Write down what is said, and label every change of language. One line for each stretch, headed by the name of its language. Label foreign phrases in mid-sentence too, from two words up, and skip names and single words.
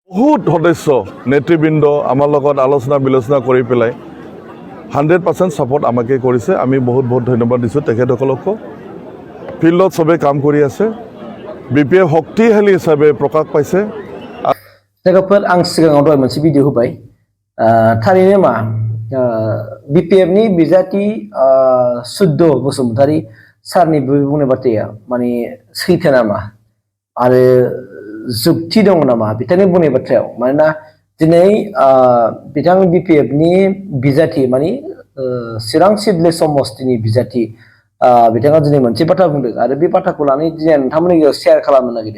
Assamese: বহুত সদস্য নেতৃবৃন্দ আমাৰ লগত আলোচনা বিলোচনা কৰি পেলাই 100% সাপোর্ট আমাকে কৰিছে আমি বহুত বহুত ধন্যবাদ দিছোঁ তেখেতসকলকো ফিল্ডত সবে কাম কৰি আছে BPF শক্তিশালী হিচাপে প্ৰকাশ পাইছে
Bodo: लोगोफोर आं सिगाङाव दहाय मोनसे भिडिअ होबाय थारैनो मा BPF नि बिजाथि सुद्ध बसुमतारी सारनि बुंनाय बाथ्राया माने सैथो नामा आरो जुक्ति दं नामा बिथांनि बुंनाय बाथ्रायाव मानोना दिनै बिथां BPF नि बिजाथि माने चिरां सिडले समस्तिनि बिजाथि बिथाङा दिनै मोनसे बाथ्रा बुंदों आरो बे बाथ्राखौ लानानै दिनै नोंथांमोननि गेजेराव शेयार खालामनो नागिरदों